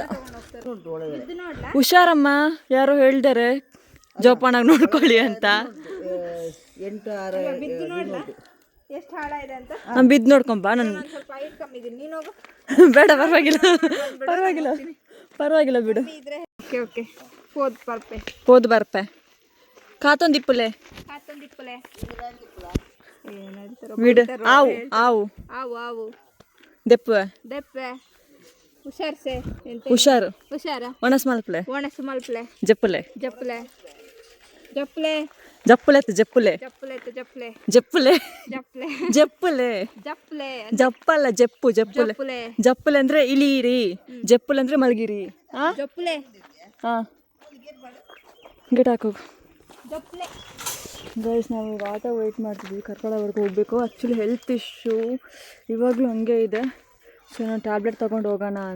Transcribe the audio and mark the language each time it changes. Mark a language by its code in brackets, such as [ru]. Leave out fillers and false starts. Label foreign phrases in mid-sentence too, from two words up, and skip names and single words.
[kn] ಹುಷಾರಮ್ಮ, ಯಾರೋ ಹೇಳ್ತಾರೆ ಜೋಪಾನಾಗಿ ನೋಡ್ಕೊಳ್ಳಿ ಅಂತ. ಎಷ್ಟು ಹಾಳ ಇದೆ ಅಂತ ಬಿದ್ದು ನೋಡ್ಕೊಂಬ. ನಾನು ಸ್ವಲ್ಪ ಹೈಟ್ ಕಮ್ಮಿ ಇದೀನಿ, ನೀನು ಹೋಗು. ಬೇಡ, ಪರವಾಗಿಲ್ಲ ಪರವಾಗಿಲ್ಲ ಪರವಾಗಿಲ್ಲ ಬಿಡು. [en] okay okay, [tcy] ಹೋದ್ ಬರ್ಪೆ ಕಾತೊಂದಿಪ್ಪುಲೆ ಬಿಡು. ಆವು ಆವು ಆವು ಆವು ದೆಪ್ಪೆ ದೆಪ್ಪೆ ಹುಷಾರ್ಸೆ, ಹುಷಾರು ಹುಷಾರ ಒಣಸ್ ಮಲ್ಪಲೆ ಒಣಸು ಮಲ್ಪಲೆ ಜಪ್ಪಲೆ ಜಪ್ಪಲೆ ಜಪ್ಪಲೆ ಜಪ್ಪುಲೆ ಆಯ್ತು ಜಪ್ಪುಲೆ ಜಪ್ಪಲೆ ಜಪ್ಪಲೆ ಜಪ್ಪುಲೆ ಜಪ್ಪಲೆ ಜಪ್ಪುಲೆ ಜಪ್ಪಲೆ ಜಪ್ಪಲ್ಲ ಜಪ್ಪು ಜಪ್ಪುಲೆ ಜಪ್ಪುಲೆ [kn] ಜಪ್ಪುಲೆ ಅಂದ್ರೆ ಇಳಿಯಿರಿ, ಜಪ್ಪುಲೆ ಅಂದ್ರೆ ಮಲಗಿರಿ. [tcy] ಜಪ್ಪಲೆ [kn] ಹಾಂ ಗಿಡ ಹಾಕೋಗು. [tcy] ಜಪ್ಪಲೆ [kn] ಗೈಸ್ ನಾವು ಈಗ [en] auto wait [kn] ಮಾಡ್ತಿದ್ವಿ, ಕರ್ಕಳವರೆಗೂ ಹೋಗಬೇಕು. [en] actually health issue [kn] ಇವಾಗಲೂ ಹಂಗೆ ಇದೆ. ಸೊ ನಾನು ಟ್ಯಾಬ್ಲೆಟ್ ತೊಗೊಂಡು ಹೋಗೋಣ ಅಂತ.